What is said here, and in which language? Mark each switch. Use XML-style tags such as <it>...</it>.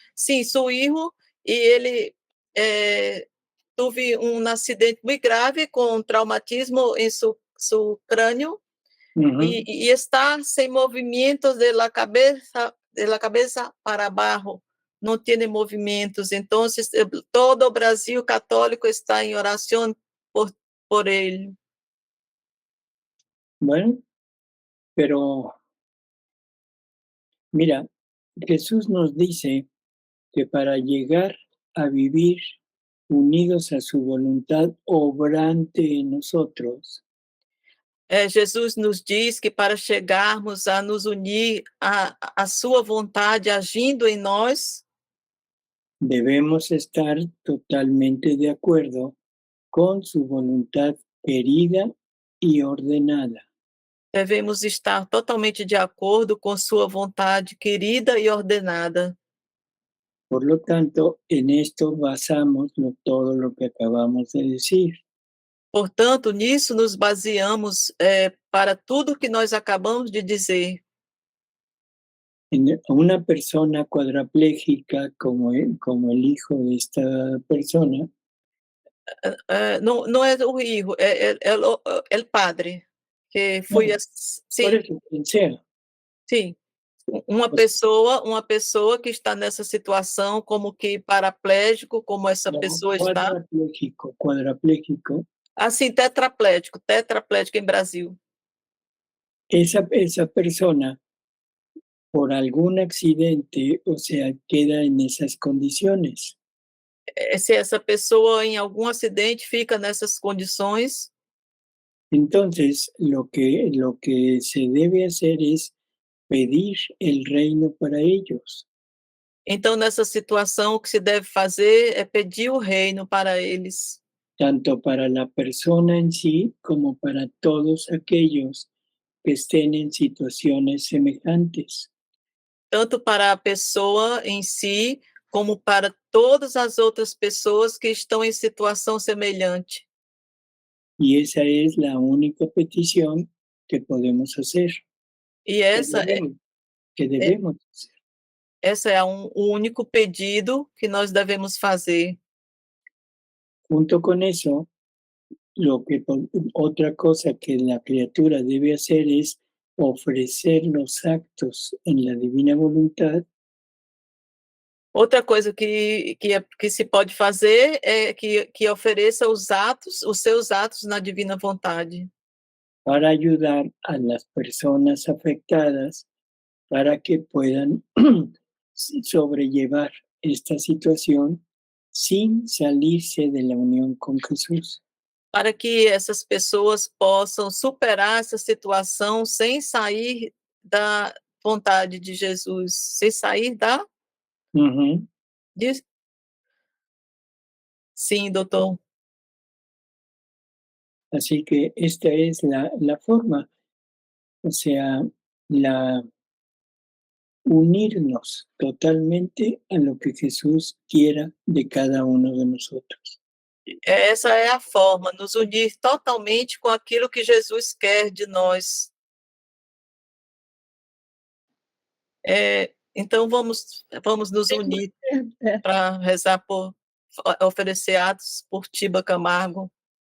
<pt>Sim, seu filho, e ele teve um acidente muito grave com traumatismo em seu crânio e está sem movimentos da cabeça para baixo, não tem movimentos. Então, todo o Brasil católico está em oração por ele.</pt> <es>Bueno, pero mira, Jesús nos dice que para llegar a vivir unidos a su voluntad obrante en nosotros,</es> <pt>Jesus nos diz que para chegarmos a nos unir à sua vontade agindo em nós,</pt> <es>debemos estar totalmente de acuerdo con su voluntad querida y ordenada.</es> <pt>devemos estar totalmente de acordo com sua vontade querida e ordenada.</pt> <es>Por lo tanto, en esto basamos todo lo que acabamos de decir.</es> <pt>Portanto, nisso nos baseamos para tudo que nós acabamos de dizer.</pt> <es>Una persona cuadraplégica como el hijo de esta persona,</es> <pt>Não é o filho, é o padre, que foi</pt> <es>por</es> <pt>sim,</pt> <es>eso, quien sea,</es> <pt>sim. Uma pessoa que está nessa situação como que paraplégico, como essa pessoa está,</pt> <es>cuadraplégico,</es> <pt>assim, tetraplégico em Brasil.</pt> <es>esa persona, por algún accidente, o sea, queda en esas condiciones.</es> <pt>Se essa pessoa em algum acidente fica nessas condições,</pt> <es>Entonces, lo que se debe hacer es pedir el reino para ellos.</es> <pt>então nessa situação o que se deve fazer é pedir o reino para eles,</pt> <es>Tanto para la persona en sí como para todos aquellos que estén en situaciones semejantes.</es> <pt>tanto para a pessoa em si, como para todas as outras pessoas que estão em situação semelhante.</pt> <es>Y esa es la única petición que podemos hacer,</es> <pt>E</pt> <es>que debemos hacer.</es> <pt>essa é o único pedido que nós devemos fazer.</pt> <es>Junto con eso, otra cosa que la criatura debe hacer es ofrecer los actos en la divina voluntad</es> <pt>Outra coisa que se pode fazer é que ofereça os seus atos na divina vontade,</pt> <es>para ayudar a las personas afectadas para que puedan sobrellevar esta situación sin salirse de la unión con Jesús.</es> <pt>para que essas pessoas possam superar essa situação sem sair da vontade de Jesus, sem sair da... Ujú. Sim, doutor.</pt> <es>Así que esta es la forma, o sea, unirnos totalmente a lo que Jesús quiera de cada uno de nosotros.</es> <pt>Essa é a forma, nos unir totalmente com aquilo que Jesus quer de nós. Então vamos nos unir para rezar oferecer atos por Tiba Camargo.</pt>